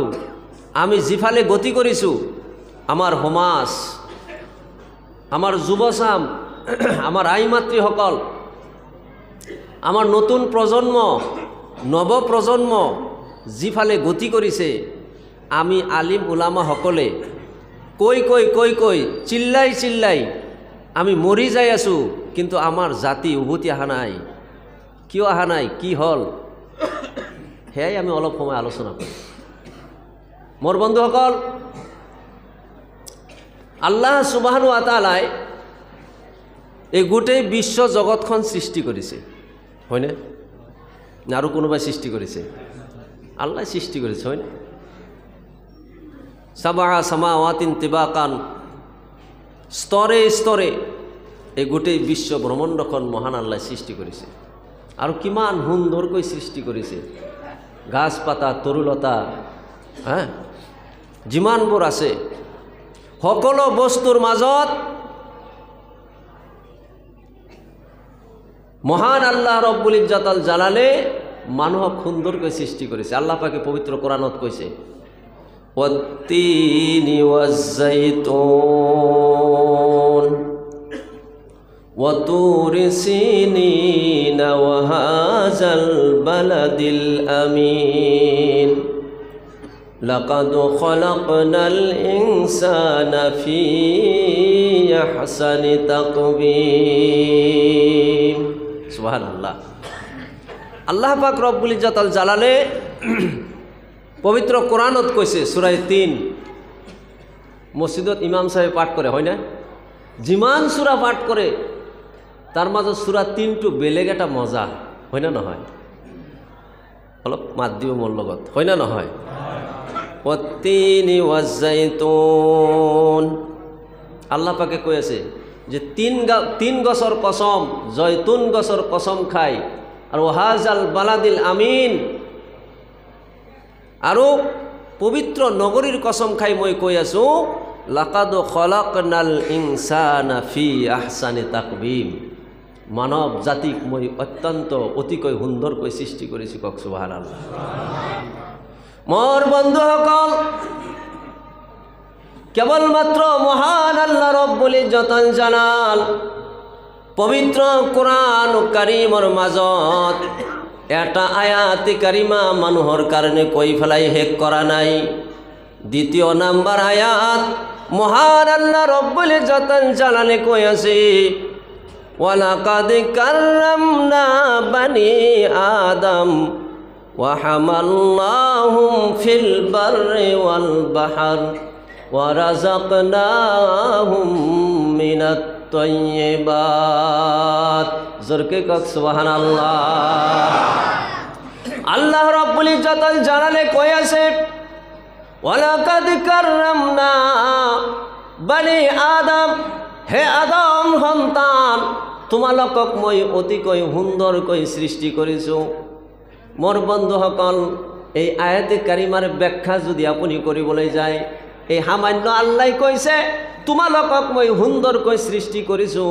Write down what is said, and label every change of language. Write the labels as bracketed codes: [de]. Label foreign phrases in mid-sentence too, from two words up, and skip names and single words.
[as] আমি যিফালে গতি কৰিছোঁ, আমাৰ সমাজ, আমাৰ যুৱচাম, আমাৰ আই মাতৃসকল, আমাৰ নতুন প্ৰজন্ম, নৱপ্ৰজন্ম যিফালে গতি কৰিছে, আমি আলিম ওলামাসকলে কৈ কৈ কৈ কৈ চিল্লাই চিল্লাই আমি মৰি যাই আছোঁ, কিন্তু আমাৰ জাতি উভতি অহা নাই। কিয় অহা নাই, কি হ'ল, সেয়াই আমি অলপ সময় আলোচনা কৰিম। মোৰ বন্ধুসকল, আল্লাহ সুবহানাহু ওয়া তাআলাই এই গোটেই বিশ্ব জগতখন সৃষ্টি কৰিছে, হয়নে? না আৰু কোনোবাই সৃষ্টি কৰিছে? আল্লাহ সৃষ্টি কৰিছে, হয়নে? [ar] سبع سماوات طباقا, [as] স্তরে স্তরে এই গোটেই বিশ্ব ব্ৰহ্মাণ্ডখন মহান আল্লাহ সৃষ্টি কৰিছে। আৰু কিমান সুন্দৰকৈ সৃষ্টি কৰিছে, গাছ পাতা, তৰুলতা, যিমানবোৰ আছে, সকলো বস্তুৰ মাজত মহান আল্লাহ ৰব্বুল ইজ্জতুল জালালে মানুহক সুন্দৰকৈ সৃষ্টি কৰিছে। আল্লাহ পাকে পবিত্ৰ কোৰাণত কৈছে, [ar] والتين والزيتون وطور سينين وهذا البلد الأمين لقد خلقنا الإنسان في أحسن تقويم. [as] সুবহানাল্লাহ। আল্লাহ পাক রব্বুল ইজ্জতুল জালালে পবিত্র কোরআনত কৈছে, সূরা ৩, মসজিদত ইমাম সাহেব পাঠ কৰে, হয় না? যিমান সূরা পাঠ কৰে তাৰ মাজত সূরা ৩টো বেলেগ এটা মজা, হয় না নহয়? অলপ মাত দিও মোৰ লগত, হয় না নহয়? [ar] والتين والزيتون, [as] আল্লাহ পাকে কৈ আছে যে তিন গছৰ কসম, জয়তুন গছৰ কসম খাই, আৰু [ar] هذا البلد الأمين, [as] আৰু পবিত্ৰ নগৰীৰ কসম খাই মই কৈ আছোঁ, [ar] لقد خلقنا الإنسان في أحسن تقويم, [as] মানৱ জাতিক মই অত্যন্ত অতিকৈ সুন্দৰকৈ সৃষ্টি কৰিছোঁ। কওক সুবহানাল্লাহ। মোৰ বন্ধুসকল, কেৱলমাত্ৰ মহান আল্লাহ ৰব্বুল ইজ্জতুল জালাল পবিত্ৰ কোৰআন কাৰীমৰ মাজত এটা আয়াত কাৰিমা মানুহৰ কাৰণে কৈ ফেলাই শেষ কৰা নাই। দ্বিতীয় নাম্বাৰ আয়াত মহান আল্লাহ ৰব্বুল ইজ্জতুল জালালে কৈ আছে, [ar] ولقد كرمنا بني آدم وحملناهم في البر والبحر ورزقناهم من الطيبات. [as] জোরকে কক সুবহানাল্লাহ। আল্লাহ রাব্বুল ইজ্জতুল জালালে কই আছে, [ar] ولقد كرمنا بني آدم, [as] হে আদম সন্তান, তোমালোকক মই অতিকৈ সুন্দৰকৈ সৃষ্টি কৰিছোঁ। মোৰ বন্ধুসকল, এই আয়াতে কাৰিমাৰ ব্যাখ্যা যদি আপুনি কৰিবলৈ যায়, এই সামান্য আল্লাহ কৈছে তোমালোকক মই সুন্দৰকৈ সৃষ্টি কৰিছোঁ।